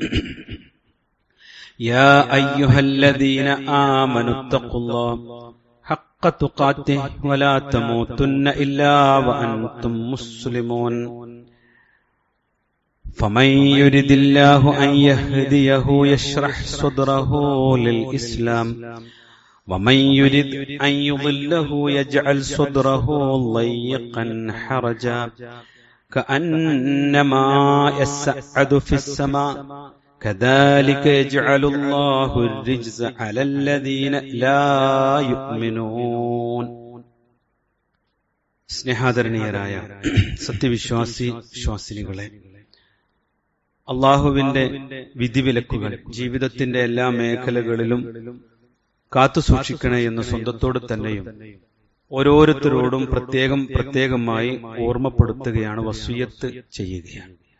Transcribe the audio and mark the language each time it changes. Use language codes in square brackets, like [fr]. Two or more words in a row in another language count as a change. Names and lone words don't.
[ar] يا أيها الذين آمنوا اتقوا الله حق تقاته ولا تموتن إلا وأنتم مسلمون فمن يرد الله أن يهديه يشرح صدره للإسلام ومن يرد أن يضله يجعل صدره ضيقا حرجا كأنما يصعد في السماء كذلك يجعل الله الرجز على الذين لا يؤمنون [ml] സ്നേഹാദരണീയരായ സത്യവിശ്വാസിനികളെ, അല്ലാഹുവിന്റെ വിധിവിലക്കുകൾ ജീവിതത്തിന്റെ എല്ലാ മേഖലകളിലും കാത്തുസൂക്ഷിക്കണേ എന്ന് സ്വന്തത്തോട് തന്നെയും ഓരോരുത്തരോടും പ്രത്യേകമായി ഓർമ്മപ്പെടുത്തുകയാണ്, വസിയ്യത്ത് ചെയ്യുകയാണ്.